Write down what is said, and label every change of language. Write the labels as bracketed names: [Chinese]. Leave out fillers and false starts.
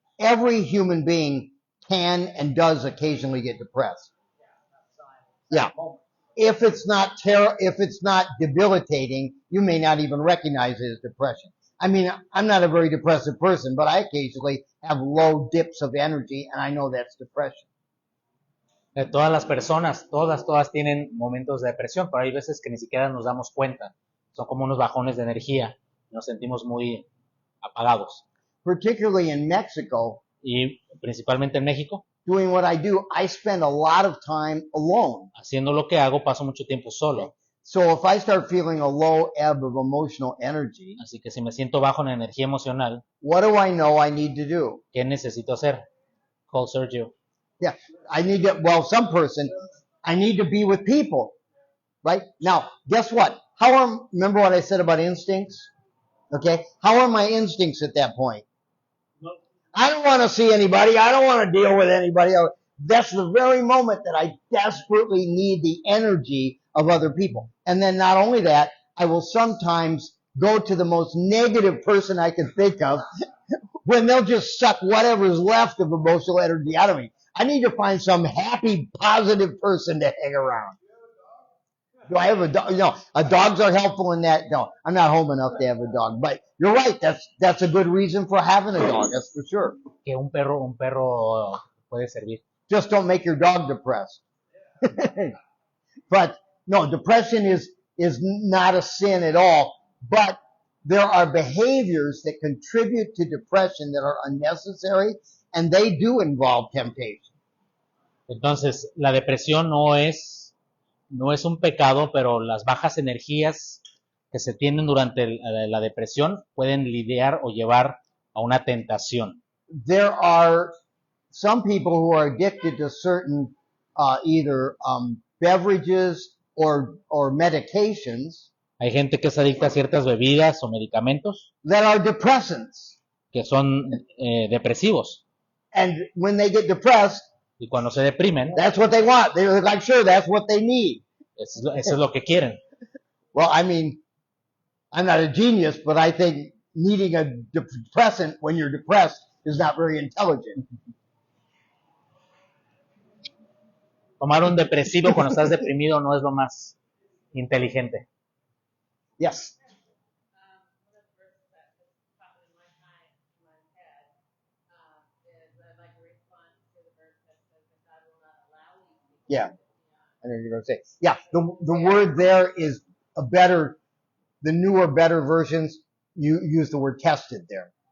[English] Every human being can and does occasionally get depressed. Yeah. If it's not debilitating, you may not even recognize it as depression. I mean, I'm not a very depressive person, but I occasionally have low dips of energy, and I know that's depression. [Spanish] Todas las personas, todas tienen momentos de depresión, pero hay veces que ni siquiera nos damos cuenta. Son como unos bajones de energía, nos sentimos muy apagados. [English] Particularly in Mexico, [Spanish] Y principalmente en México, [English] doing what I do, I spend a lot of time alone. [Spanish] haciendo lo que hago, paso mucho tiempo solo. [English] So if I start feeling a low ebb of emotional energy, [Spanish] Así que si me siento bajo en energía emocional, [English] what do I know I need to do? [Spanish] ¿qué necesito hacer? [English] Call Sergio. Yeah, I need to, well, some person, I need to be with people, right? Now, guess what? Remember what I said about instincts? Okay? How are my instincts at that point? I don't want to see anybody. I don't want to deal with anybody. That's the very moment that I desperately need the energy of other people. And then not only that, I will sometimes go to the most negative person I can think of when they'll just suck whatever's left of emotional energy out of me. I need to find some happy, positive person to hang around. Do I have a dog? No, dogs are helpful in that. No, I'm not home enough to have a dog. But you're right. That's a good reason for having a dog. That's for sure. [Spanish] Que un perro puede servir. [English] Just don't make your dog depressed. But no, depression is not a sin at all. But there are behaviors that contribute to depression that are unnecessary, and they do involve temptation. [Spanish] Entonces, la depresión no es un pecado, pero las bajas energías que se tienen durante la depresión pueden lidiar o llevar a una tentación. [English] There are some people who are addicted to certain either beverages or medications [Spanish] Hay gente que es adicta a ciertas bebidas o medicamentos [English] that are depressants. [Spanish] que son depresivos. [English] And when they get depressed, [Spanish] Y cuando se deprimen, [English] that's what they want. They're like, sure, that's what they need. [Spanish] eso es lo que quieren. [English] Well, I mean, I'm not a genius, but I think needing a depressant when you're depressed is not very intelligent. [Spanish] Tomar un depresivo cuando estás deprimido no es lo más inteligente. [English] Yes. One of the verses that just popped in my head is I'd like to respond to the verse that says that God will not allow you to be Yeah. I know you're going to say. Yeah, the word there is the newer, better versions, you use the word tested there.